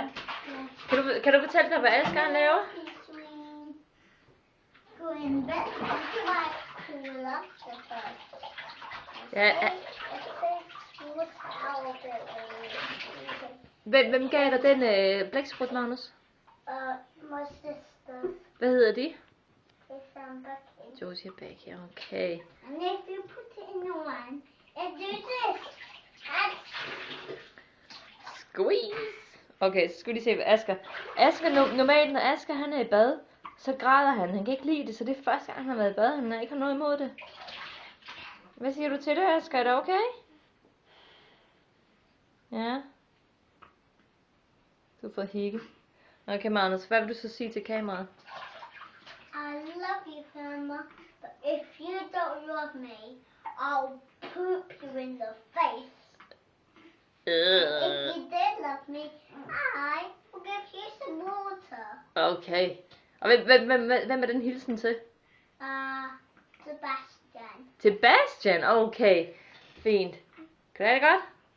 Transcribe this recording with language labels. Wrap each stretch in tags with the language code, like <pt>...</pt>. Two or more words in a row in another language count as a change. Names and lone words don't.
<da>Kan du fortælle mig, hvad Asger laver? Ja. Hvem gav dig den blæksprut, Magnus?</da> <en>My sisters.</en> <da>Hvad hedder de?</da> <en>Josie and Becky.</en> <da>Josie og Becky, okay.</da> <en>And if you put it in the one, it do this. Squeeze.</en> <da>Okay, så skal vi lige se Asger. Normalt når Asger han er i bad, så græder han. Han kan ikke lide det, så det er første gang han har været i bad. Han har ikke noget imod det. Hvad siger du til det, Asger? Er det okay? Ja. Du får hikke. Okay, Magnus, hvad vil du så sige til kameraet?</da> <en>I love you, Grandma, but if you don't love me, I'll poop you in the face. If you did love me, I will give you some water.</en> <da>Okay. Og hvem er den hilsen til? Sebastian. Sebastian? Okay. Fint. Kan du have det godt?</da>